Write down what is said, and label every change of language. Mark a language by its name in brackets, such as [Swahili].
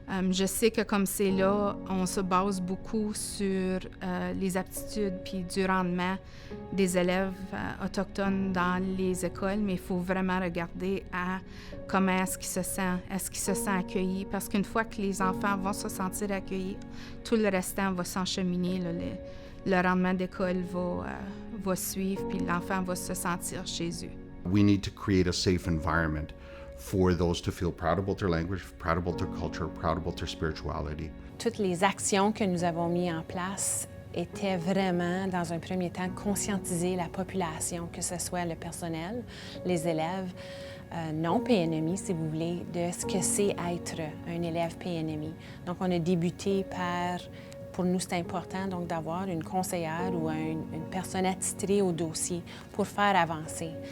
[French] Je sais que comme c'est là, on se base beaucoup sur les aptitudes puis du rendement des élèves autochtones dans les écoles, mais il faut vraiment regarder à comment est-ce qu'ils se sentent. Est-ce qu'ils se sentent accueillis? Parce qu'une fois que les enfants vont se sentir accueillis, tout le restant va s'encheminer. Le rendement d'école va suivre, puis l'enfant va se sentir chez eux. [English] We need to create a safe environment for those to feel proud about their language, proud about their culture, proud about their spirituality. [French] Toutes les actions que nous avons mises en place étaient vraiment, dans un premier temps, conscientiser la population, que ce soit le personnel, les élèves, non PNMI, si vous voulez, de ce que c'est être un élève PNMI. Donc, on a débuté par... Pour nous, c'est important donc d'avoir une conseillère ou une personne attitrée au dossier pour faire avancer.